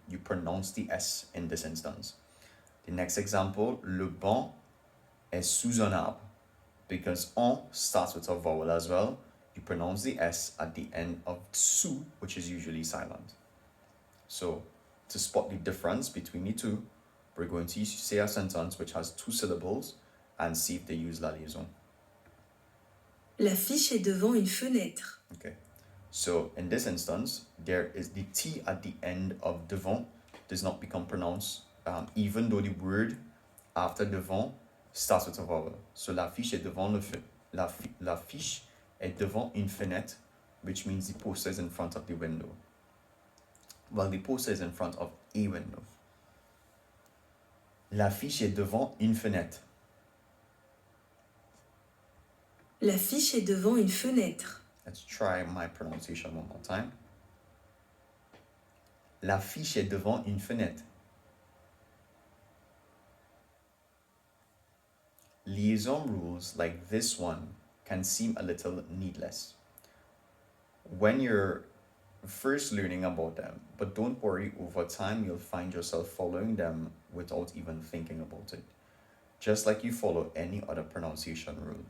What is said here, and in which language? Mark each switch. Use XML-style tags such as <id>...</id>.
<en>You pronounce the S in this instance. The next example,</en> <fr>le banc est sous un arbre.</fr> <en>Because on starts with a vowel as well, you pronounce the S at the end of sous, which is usually silent. So to spot the difference between the two, we're going to say a sentence which has two syllables and see if they use la liaison.</en> <fr>L'affiche est devant une fenêtre.</fr> <en>Okay. So in this instance, there is the T at the end of devant does not become pronounced, even though the word after devant starts with a vowel. So</en> <fr>l'affiche est devant l'affiche est devant une fenêtre,</fr> <en>which means the poster is in front of the window. Well, the poster is in front of a window.</en> <fr>L'affiche est devant une fenêtre. L'affiche est devant une fenêtre.</fr> <en>Let's try my pronunciation one more time.</en> <fr>L'affiche est devant une fenêtre.</fr> <en>Liaison rules like this one can seem a little needless when you're first learning about them, but don't worry, over time you'll find yourself following them without even thinking about it, just like you follow any other pronunciation rule.</en>